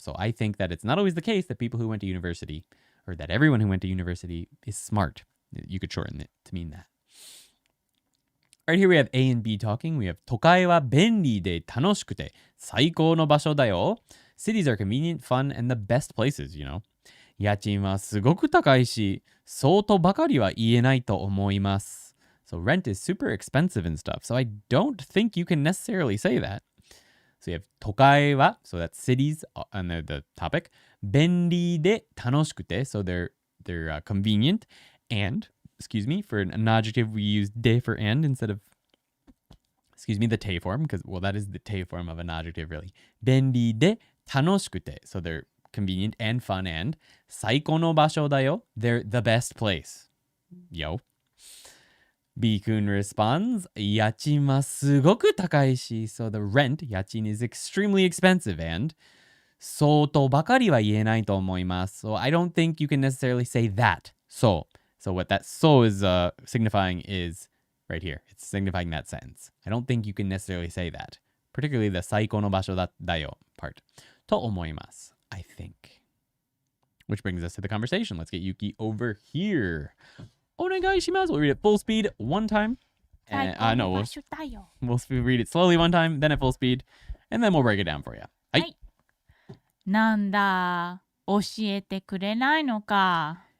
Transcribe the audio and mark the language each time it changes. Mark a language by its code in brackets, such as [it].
[en] So I think that it's not always the case that people who went to university, or that everyone who went to university is smart. You could shorten it to mean that. Right here we have A and B talking. We have [ja] 都会は便利で楽しくて最高の場所だよ. [en] Cities are convenient, fun, and the best places, you know. [ja] 家賃はすごく高いし、そうとばかりは言えないと思います. [en] So rent is super expensive and stuff. So I don't think you can necessarily say that. So you have [ja] 都会は, [en] so that's cities and the topic. [ja] 便利で楽しくて, [en] so they're convenient. And, excuse me, for an adjective we use で for and instead of, excuse me, the て form, because, well, that is the て form of an adjective, really. [ja] 便利で楽しくて, [en] so they're convenient and fun and [ja] 最高の場所だよ. [en] They're the best place. Yo. [ja] B 君 [en] responds, [ja] 家賃はすごく高いし. [en] So the rent, 家賃 is extremely expensive and [ja] そうとばかりは言えないと思います. [en] So I don't think you can necessarily say that. So what that so is signifying is right here. It's signifying that sentence. I don't think you can necessarily say that. Particularly the [ja] 最高の場所だよ [en] part. [ja] と思います. [en] I think. Which brings us to the conversation. Let's get Yuki over here. [ja] お願いします. [en] We'll read it full speed one time. No, we'll read it slowly one time, then at full speed, and then we'll break it down for you. [ja] はい。なんだ、教えてくれないのか。